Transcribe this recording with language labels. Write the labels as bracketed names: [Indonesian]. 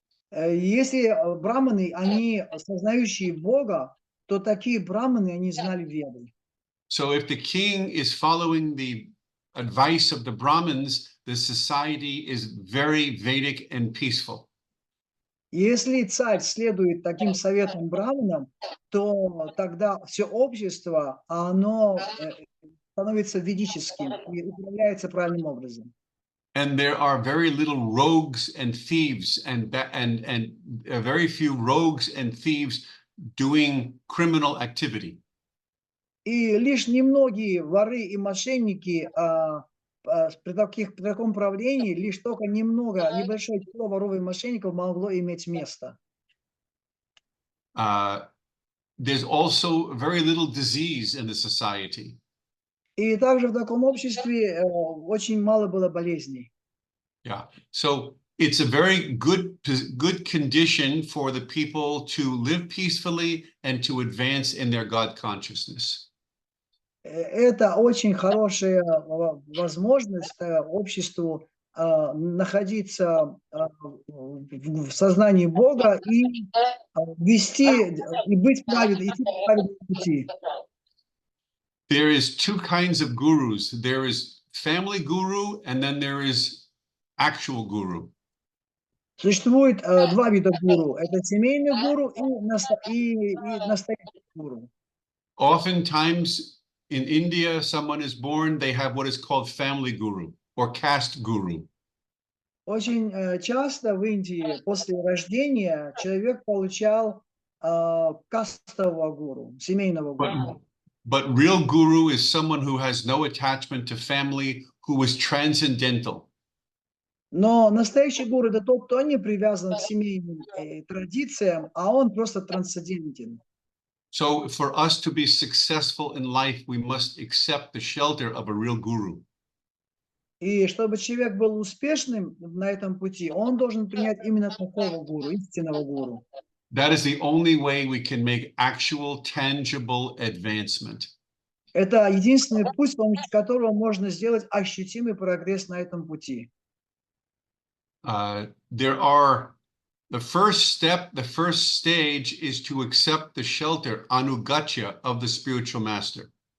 [Russian] Если браманы, они осознающие Бога, то такие браманы, они знали веды. [English] So if the king is following the advice of the Brahmins, the society is very Vedic and peaceful. [Russian] Если царь следует таким советам браманам, то тогда все общество, оно становится ведическим и управляется правильным образом. [English] And there are very little rogues and thieves and very few rogues and thieves doing criminal activity. [Russian] И лишь немногие воры и мошенники при таком правлении, лишь только небольшое число воров и мошенников могло иметь место. [English] There's also very little disease in the society. [Russian] И также в таком обществе очень мало было болезней. [English] Yeah, so it's a very good condition for the people to live peacefully and to advance in their God consciousness. [Russian] Это очень хорошая возможность обществу находиться в сознании Бога и вести, и быть праведным, идти по праведному пути. [English] There is two kinds of gurus. There is family guru, and then there is actual guru. [Russian] Существует два вида гуру. Это семейный гуру и настоящий гуру. [English] Oftentimes in India, someone is born, they have what is called family guru or caste guru. [Russian] Очень часто в Индии после рождения человек получал кастового гуру, семейного гуру. [English] But real guru is someone who has no attachment to family, who is transcendental. [Russian] Но настоящий гуру – это тот, кто не привязан к семейным традициям, а он просто трансцендентен. [English] So for us to be successful in life, we must accept the shelter of a real guru. [Russian] И чтобы человек был успешным на этом пути, он должен принять именно такого гуру, истинного гуру. [English] That is the only way we can make actual, tangible advancement. [Russian] Это единственный путь, с помощью которого можно сделать ощутимый прогресс на этом пути. [English] There are the first step, the first stage is to accept the shelter, anugatya, of the spiritual master.